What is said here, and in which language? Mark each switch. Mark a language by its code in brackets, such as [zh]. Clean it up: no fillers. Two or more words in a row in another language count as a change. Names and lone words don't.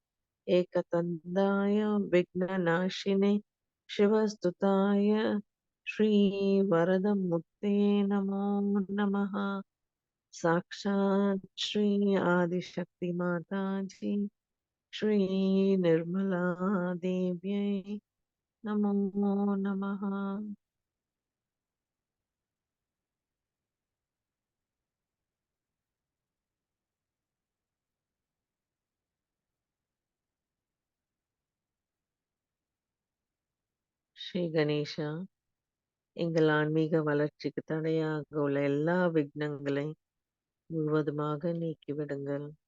[sa] एकदन्ताय विघ्ननाशिने शिवस्तुताय श्रीवरदमूर्ते नमो नमः साक्षात् श्री आदिशक्ति माता जी श्री निर्मला देव्यै नमो नमः। [ta] ஸ்ரீ கணேஷா, எங்கள் ஆன்மீக வளர்ச்சிக்கு தடையாக உள்ள எல்லா விக்னங்களை முழுவதுமாக நீக்கிவிடுங்கள்.